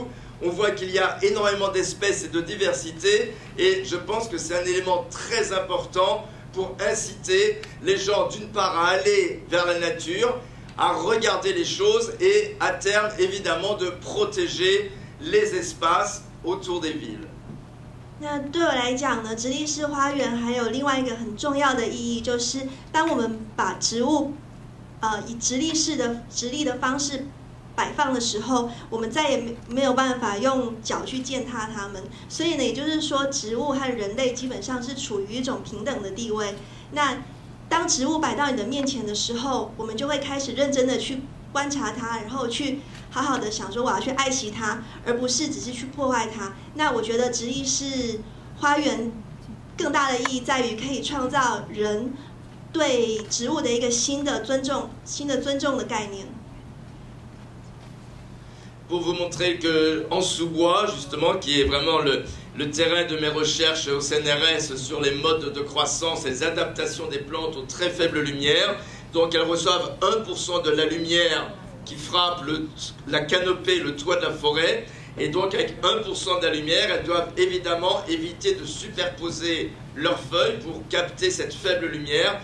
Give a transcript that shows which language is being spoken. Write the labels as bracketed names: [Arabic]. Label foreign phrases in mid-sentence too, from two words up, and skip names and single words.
[French] On voit qu'il y a énormément d'espèces et de diversité, et je pense que c'est un élément très important pour inciter les gens d'une part à aller vers la nature, à regarder les choses et à terme évidemment de protéger les espaces autour des villes. [Chinese] 那对我来讲呢，直立式花园还有另外一个很重要的意义，就是当我们把植物，以直立的方式摆放的时候，我们再也没有办法用脚去践踏它们。所以呢，也就是说，植物和人类基本上是处于一种平等的地位。那当植物摆到你的面前的时候，我们就会开始认真的去观察它，然后去好好的想说我要去爱惜它，而不是只是去破坏它。那我觉得直立式花园更大的意义在于可以创造人对植物的一个新的尊重的概念。 [French] Pour vous montrer qu'en sous-bois, justement, qui est vraiment le terrain de mes recherches au CNRS sur les modes de croissance et les adaptations des plantes aux très faibles lumières, donc elles reçoivent 1% de la lumière qui frappe la canopée, le toit de la forêt, et donc avec 1% de la lumière, elles doivent évidemment éviter de superposer leurs feuilles pour capter cette faible lumière.